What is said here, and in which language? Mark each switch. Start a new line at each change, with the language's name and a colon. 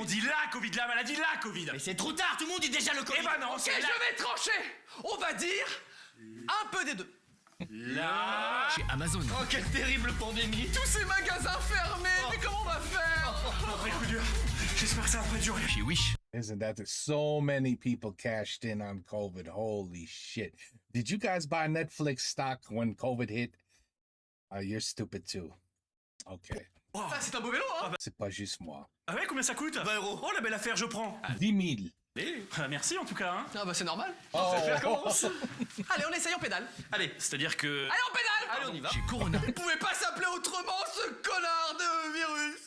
French: On dit la Covid, la maladie, la Covid. Mais c'est trop tard, tout le monde dit déjà le Covid. Eh ben non, Ok, c'est je vais trancher. On va dire un peu des deux. la. Chez Amazon. Oh, quelle terrible pandémie. Tous ces magasins fermés, mais comment on va faire? Après coup dur. J'espère que ça va pas durer. Chez Wish.
English: Isn't that so many people cashed in on COVID? Holy shit. Did you guys buy Netflix stock when COVID hit? You're stupid too. Okay.
French: Ça, c'est un beau vélo, hein. C'est pas juste moi. Ah ouais, combien ça coûte 20 €. Oh la belle affaire, je prends. 10 000. Merci en tout cas. Hein. Ah bah c'est normal. Oh. Ça commence. Allez, on essaye, on pédale. Allez, c'est-à-dire que... Allez, on pédale. Allez, on y va. Chez Corona. Vous pouvez pas s'appeler autrement, ce connard de virus.